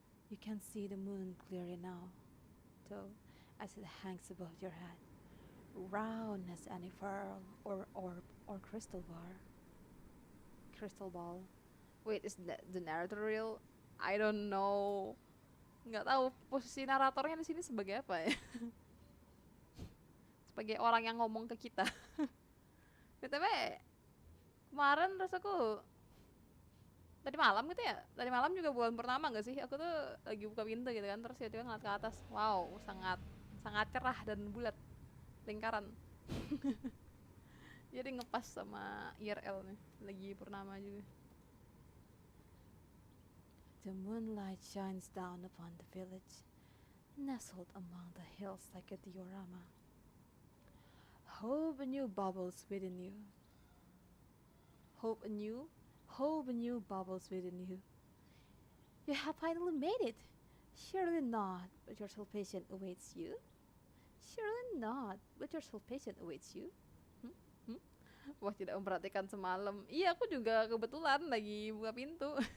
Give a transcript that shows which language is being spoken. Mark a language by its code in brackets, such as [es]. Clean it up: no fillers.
[en] You can see the moon clearly now, though, as it hangs above your head, round as any pearl or orb or crystal bar. Crystal ball. Wait, is the narrator real? I don't know. [id] Nggak tahu posisi naratornya di sini sebagai apa ya. Sebagai orang yang ngomong ke kita. BTW, kemarin rasaku tadi malam gitu ya. Tadi malam juga bulan pertama gak sih? Aku tuh lagi buka pintu gitu kan, terus tiba-tiba ngeliat ke atas. Wow, sangat sangat cerah dan bulat, lingkaran. Jadi ngepas sama IRL nih, lagi purnama juga. [en] The moonlight shines down upon the village, nestled among the hills like a diorama. Hope anew bubbles within you. Hope anew bubbles within you. You have finally made it. Surely not, but your salvation awaits you. Surely not, but your salvation awaits you. [id] Wah, tidak memperhatikan semalam. Iya, aku juga kebetulan lagi buka pintu.